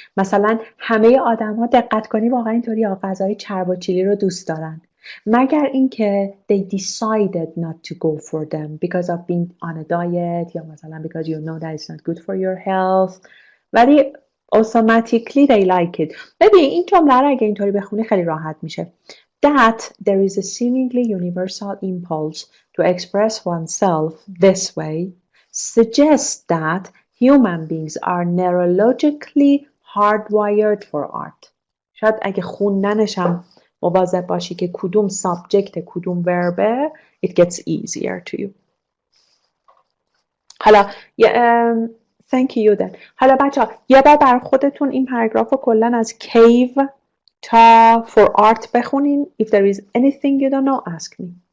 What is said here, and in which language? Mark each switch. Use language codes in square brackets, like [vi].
[fa] مثلا همه آدم ها دقت کنی واقعا اینطوری غذای چرب و چیلی رو دوست دارن مگر اینکه [en] they decided not to go for them because of being on a diet [fa] یا مثلا [en] because you know that it's not good for your health ولی automatically they like it. [fa] ببین این جمله رو اگه اینطوری بخونی خیلی راحت میشه. [en] That there is a seemingly universal impulse to express oneself this way suggests that human beings are neurologically hardwired for art. [fa] شاید اگه خوندنشم مواظب باشی که کدوم سابجکت کدوم وربه [en] it gets easier to you. حالا thank you then. [fa] حالا بچه ها یه بار بر خودتون این پاراگراف رو کلن از cave تا for art بخونین. [en] If there is anything you don't know ask me.